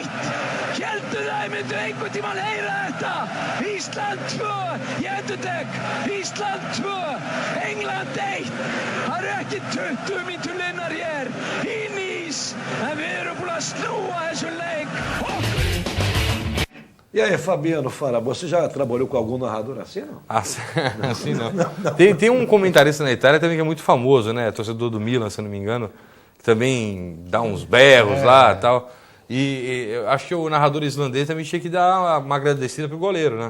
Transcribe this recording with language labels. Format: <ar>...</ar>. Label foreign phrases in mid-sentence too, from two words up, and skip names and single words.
<is>Héldu þau myndu einhvern tímann heyra þetta. Ísland 2, ég endurtek. Ísland 2, England 1. Það eru ekki 20 mínútur liðnar hér í Nýs, en við erum búin að snúa þessum leik.</is> <pt>E aí, Fabiano Fara, você já trabalhou com algum narrador assim, não? Assim não. Tem um comentarista na Itália também que é muito famoso, né? Torcedor do Milan, se eu não me engano, que também dá uns berros lá e tal. E eu acho que o narrador islandês também tinha que dar uma agradecida pro goleiro, né?</pt>